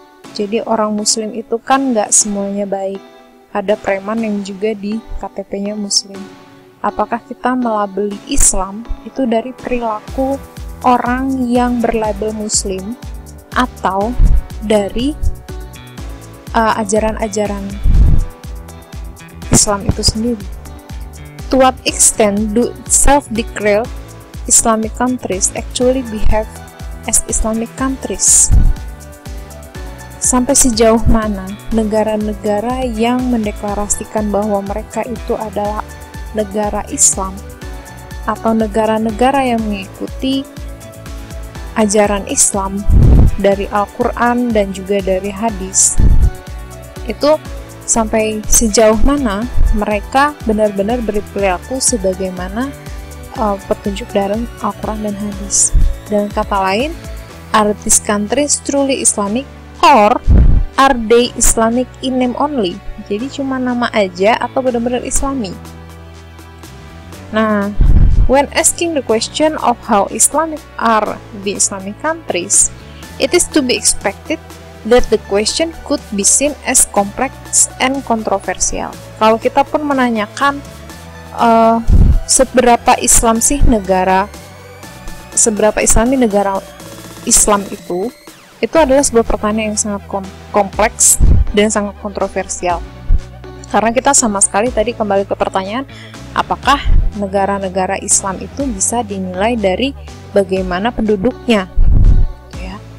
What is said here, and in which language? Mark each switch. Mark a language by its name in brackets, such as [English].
[Indonesian] Jadi orang Muslim itu kan nggak semuanya baik. Ada preman yang juga di KTP-nya Muslim. Apakah kita melabeli Islam itu dari perilaku orang yang berlabel Muslim atau dari ajaran-ajaran Islam itu sendiri? [English] To what extent do self-declared Islamic countries actually behave as Islamic countries? [Indonesian] Sampai sejauh mana negara-negara yang mendeklarasikan bahwa mereka itu adalah negara Islam atau negara-negara yang mengikuti ajaran Islam dari Al-Quran dan juga dari hadis, itu sampai sejauh mana mereka benar-benar berperilaku sebagaimana petunjuk dari Al-Quran dan hadis. Dengan kata lain, [English] are these countries truly Islamic or are they Islamic in name only? [Indonesian] Jadi cuma nama aja atau benar-benar Islami? Nah, [English] when asking the question of how Islamic are the Islamic countries, it is to be expected that the question could be seen as complex and controversial. [Indonesian] Kalau kita pun menanyakan seberapa Islam sih negara, seberapa Islami negara Islam itu adalah sebuah pertanyaan yang sangat kompleks dan sangat kontroversial. Karena kita sama sekali tadi kembali ke pertanyaan, apakah negara-negara Islam itu bisa dinilai dari bagaimana penduduknya? Ya.